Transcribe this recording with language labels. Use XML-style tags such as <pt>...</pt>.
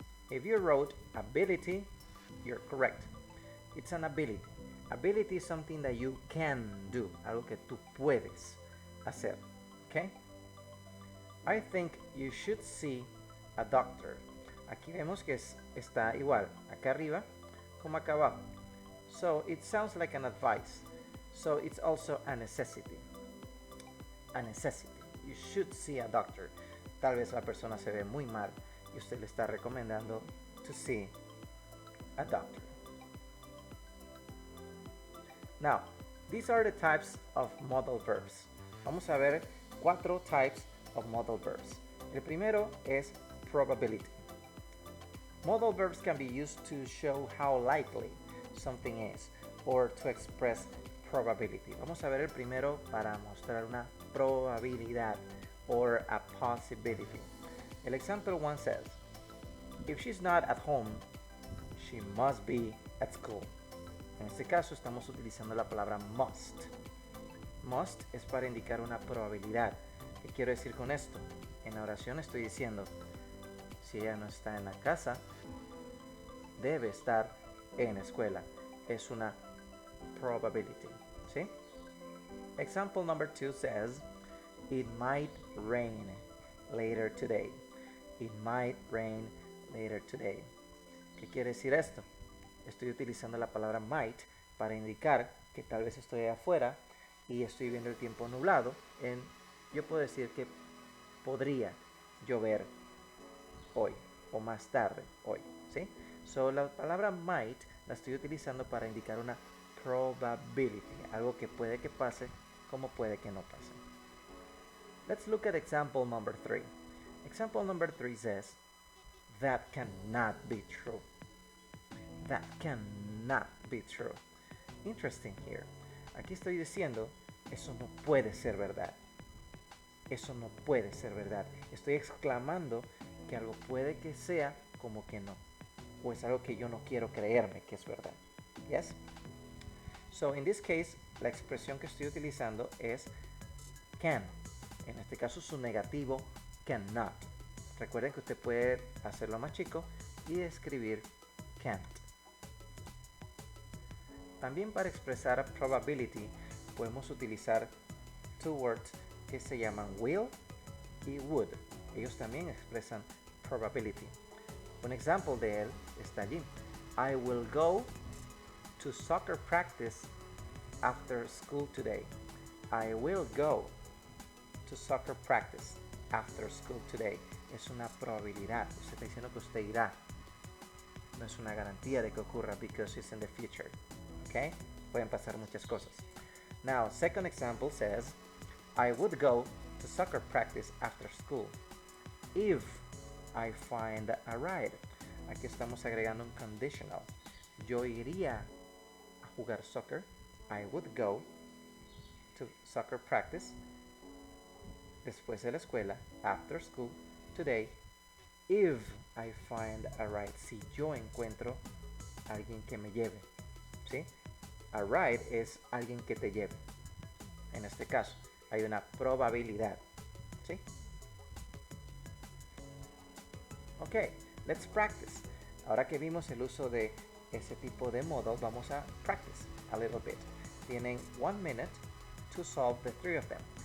<en>If you wrote ability, you're correct. It's an ability. Ability is something that you can do,</en> <es>algo que tú puedes hacer.</es> <en>Okay? I think you should see a doctor.</en> <es>Aquí vemos que está igual acá arriba como acá abajo.</es> <en>So it sounds like an advice. So it's also a necessity. A necessity. You should see a doctor.</en> <es>Tal vez la persona se ve muy mal y usted le está recomendando</es> <en>to see a doctor. Now, these are the types of modal verbs.</en> <es>Vamos a ver</es> <en>4 types of modal verbs.</en> <es>El primero es</es> <en>probability. Modal verbs can be used to show how likely something is or to express probability.</en> <es>Vamos a ver el primero para mostrar una probabilidad</es> <en>or a possibility. El example one says, if she's not at home, she must be at school.</en> <es>En este caso estamos utilizando la palabra must. Must es para indicar una probabilidad. ¿Qué quiero decir con esto? En la oración estoy diciendo, si ella no está en la casa, debe estar en la escuela. Es una probability. ¿Sí?</es> <en>Example number 2 says, it might rain later today. It might rain later today.</en> <es>¿Qué quiere decir esto? Estoy utilizando la palabra might para indicar que tal vez estoy afuera y estoy viendo el tiempo nublado. Yo puedo decir que podría llover hoy o más tarde hoy. ¿Sí? So, la palabra might la estoy utilizando para indicar una probability, algo que puede que pase como puede que no pase.</es> <en>Let's look at example number 3. Example number 3 says, that cannot be true. That cannot be true. Interesting here.</en> <es>Aquí estoy diciendo, eso no puede ser verdad. Eso no puede ser verdad. Estoy exclamando que algo puede que sea como que no. O es algo que yo no quiero creerme que es verdad.</es> <en>Yes? So, in this case,</en> <es>la expresión que estoy utilizando es can. En este caso, su negativo, cannot. Recuerden que usted puede hacerlo más chico y escribir can't. También para expresar probability podemos utilizar</es> <en>two words</en> <es>que se llaman will y would. Ellos también expresan probability. Un ejemplo de él está allí.</es> <en>I will go to soccer practice after school today. I will go to soccer practice after school today.</en> <es>Es una probabilidad. Usted está diciendo que usted irá. No es una garantía de que ocurra</es> <en>because it's in the future. Okay?</en> <es>Pueden pasar muchas cosas.</es> <en>Now, second example says, I would go to soccer practice after school if I find a ride.</en> <es>Aquí estamos agregando un conditional. Yo iría a jugar soccer.</es> <en>I would go to soccer practice</en> <es>después de la escuela,</es> <en>after school, today, if I find a ride.</en> <es>Si yo encuentro a alguien que me lleve. ¿Sí? A ride es alguien que te lleve. En este caso, hay una probabilidad. ¿Sí?</es> <en>Ok, let's practice.</en> <es>Ahora que vimos el uso de ese tipo de modal, vamos a</es> <en>practice a little bit.</en> <es>Tienen 1 minute to solve the 3 of them.</es>